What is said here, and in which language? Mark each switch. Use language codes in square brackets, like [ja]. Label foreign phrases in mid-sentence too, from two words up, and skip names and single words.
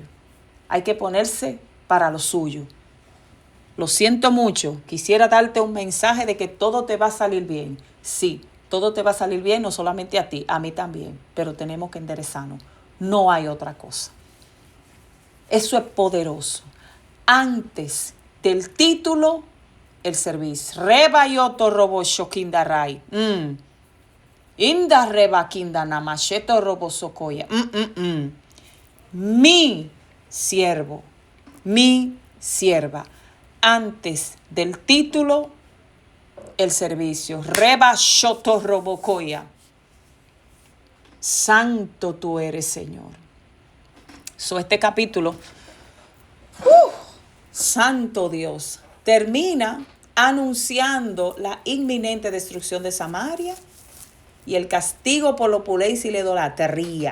[es] Hay que ponerse para lo suyo. Lo siento mucho, quisiera darte un mensaje de que todo te va a salir bien. Sí, todo te va a salir bien, no solamente a ti, a mí también, pero tenemos que enderezarnos. No hay otra cosa. Eso es poderoso. Antes del título, el servicio. Reba yoto robo shokindarai. Inda reba kinda namasheto robo sokoya. Mi siervo, mi sierva. Antes del título, el servicio. Reba shoto robokoya. Santo tú eres, Señor. Este capítulo, Santo Dios, termina anunciando la inminente destrucción de Samaria y el castigo por la opulencia y la idolatría.